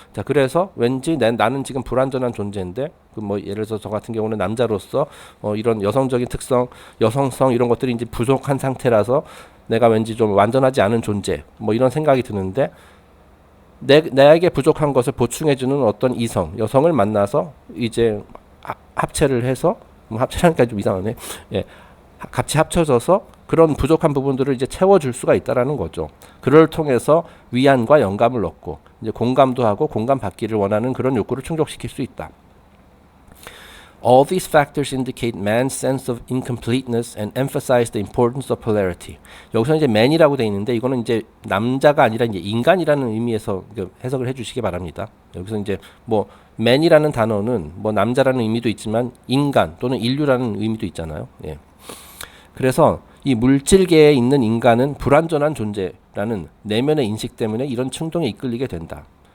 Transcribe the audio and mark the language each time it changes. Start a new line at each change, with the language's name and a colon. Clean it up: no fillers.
Korean: 자, 그래서 왠지 나는 지금 불완전한 존재인데, 뭐 예를 들어서 저 같은 경우는 남자로서 이런 여성적인 특성, 여성성 이런 것들이 이제 부족한 상태라서 내가 왠지 좀 완전하지 않은 존재, 뭐 이런 생각이 드는데, 내에게 부족한 것을 보충해주는 어떤 이성, 여성을 만나서 이제 합체를 해서, 뭐 합체라니까 좀 이상하네. 예, 같이 합쳐져서 그런 부족한 부분들을 이제 채워줄 수가 있다라는 거죠. 그를 통해서 위안과 영감을 얻고 이제 공감도 하고 공감받기를 원하는 그런 욕구를 충족시킬 수 있다.
English: All these factors indicate man's sense of incompleteness and emphasize the importance of polarity.
Korean: 여기서 이제 man이라고 돼 있는데 이거는 이제 남자가 아니라 이제 인간이라는 의미에서 해석을 해주시기 바랍니다. 여기서 이제 뭐 man이라는 단어는 뭐 남자라는 의미도 있지만 인간 또는 인류라는 의미도 있잖아요. 예. 그래서 이 물질계에 있는 인간은 불완전한 존재라는 내면의 인식 때문에 이런 충동에 이끌리게 된다.